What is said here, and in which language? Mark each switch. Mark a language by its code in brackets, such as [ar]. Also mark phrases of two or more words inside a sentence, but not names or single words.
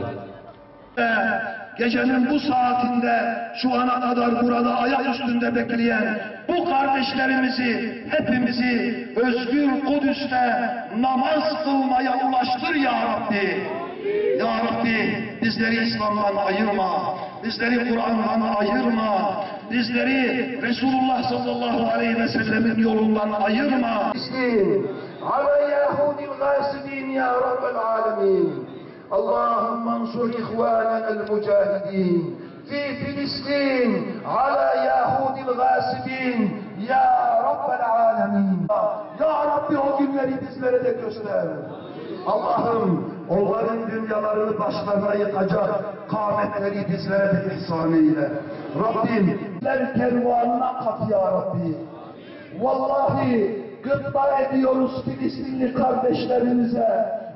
[tr] Gecenin bu saatinde şu ana kadar burada ayak üstünde bekleyen bu kardeşlerimizi, hepimizi özgür Kudüs'te namaz kılmaya ulaştır [ar] يا رب. [tr] Ya Rabbi bizleri İslam'dan ayırma, bizleri Kur'an'dan ayırma, bizleri Resulullah [ar] صلى الله عليه وسلم [tr] yolundan ayırma. [ar] على يهود الغاسبين يا رب العالمين اللهم انصر إخواننا المجاهدين في فلسطين على يهود الغاسبين يا رب العالمين [tr] Ya Rabbi o günleri bizlere de göster. Allah'ım onların dünyalarını başlarına yıkacak kâmetleri bizlere de ihsan eyle. Rabbim kervanına kat [ar] يا رب. [tr] Vallahi gıpta ediyoruz Filistinli kardeşlerimize.